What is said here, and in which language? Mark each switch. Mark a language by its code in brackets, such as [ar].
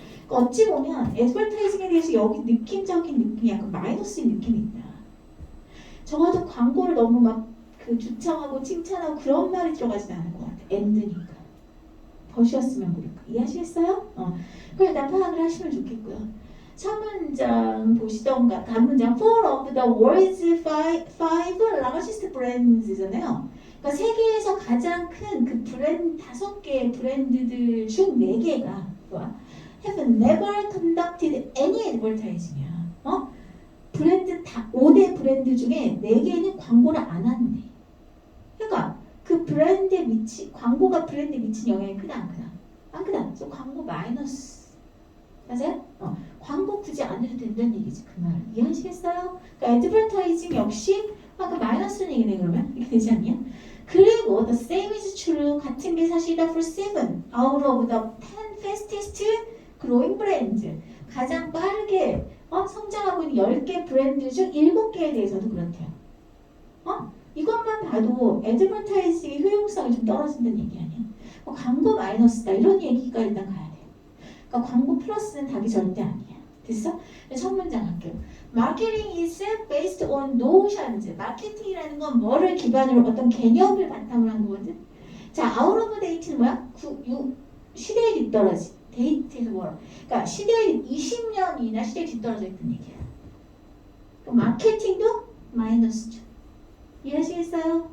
[ko] 어찌 보면 애드버타이징에 대해서 여기 느낌적인 느낌이 약간 마이너스인 느낌이 있다. 적어도 광고를 너무 막 그 주창하고 칭찬하고 그런 말이 들어가진 않을 것 같아. 엔드니까. 버셨으면 모를까. 이해하시겠어요? 그걸 일단 파악을 하시면 좋겠고요. 첫 문장 보시던가 다음 문장 [en] Four of the world's five largest brands잖아요. [ko] 그러니까 세계에서 가장 큰 그 브랜드 5개의 브랜드들 중 4개가 [en] have never conducted any advertising [ko] 이야. 브랜드 다 5대 브랜드 중에 4개는 광고를 안 한대. 그러니까 그 브랜드에 광고가 브랜드에 미친 영향이 크다 안 크다? 안 크다. 그래서 광고 마이너스. 맞아요? 광고 굳이 안 해도 된다는 얘기지 그 말. 이해하시겠어요? 그러니까 애드버타이징 역시 그 마이너스는 얘기네 그러면? 이렇게 되지 않냐? 그리고 [en] the same is true [ko] 같은 게 사실이다 [en] for 7 out of the 10 fastest growing brands [ko] 가장 빠르게 성장하고 있는 10개 브랜드 중 7개에 대해서도 그렇대요. 이것만 봐도 애드버타이징의 효용성이 좀 떨어진다는 얘기 아니야? 광고 마이너스다 이런 얘기가 일단 가야 돼요. 그러니까 광고 플러스는 답이 절대 아니야. 됐어? 첫 문장 할게요. [en] Marketing is based on notions. [ko] 마케팅이라는 건 뭐를 기반으로 어떤 개념을 바탕으로 한 거거든. 자, [en] out of date [ko] 는 뭐야? 시대에 뒤떨어지. 데이트에서 뭐라? 그러니까 시대에 20년이나 시대에 뒤떨어져 있던 얘기야. 그럼 마케팅도 마이너스죠. 이해하시겠어요?